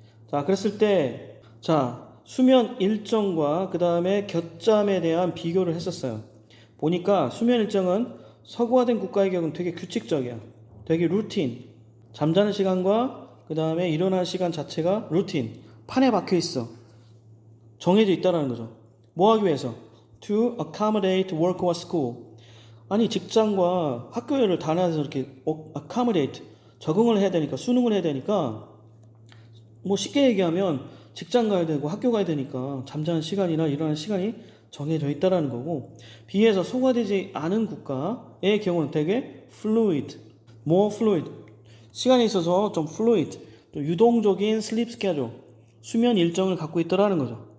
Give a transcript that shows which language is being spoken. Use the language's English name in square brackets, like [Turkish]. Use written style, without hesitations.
[Korean] 자, 그랬을 때, 자, 수면 일정과 그 다음에 곁잠에 대한 비교를 했었어요. 보니까 수면 일정은 서구화된 국가의 경우는 되게 규칙적이야. 되게 루틴. 잠자는 시간과 그 다음에 일어날 시간 자체가 루틴, 판에 박혀 있어. 정해져 있다라는 거죠. 뭐 하기 위해서? [English] To accommodate work or school. [Korean] 아니 직장과 학교를 다녀서 이렇게 accommodate 적응을 해야 되니까 수능을 해야 되니까 뭐 쉽게 얘기하면 직장 가야 되고 학교 가야 되니까 잠자는 시간이나 일어나는 시간이 정해져 있다라는 거고 비해서 소과되지 않은 국가의 경우는 되게 [English] fluid, more fluid [Korean] 시간에 있어서 좀 fluid 또 유동적인 [English] sleep schedule [Korean] 수면 일정을 갖고 있다라는 거죠.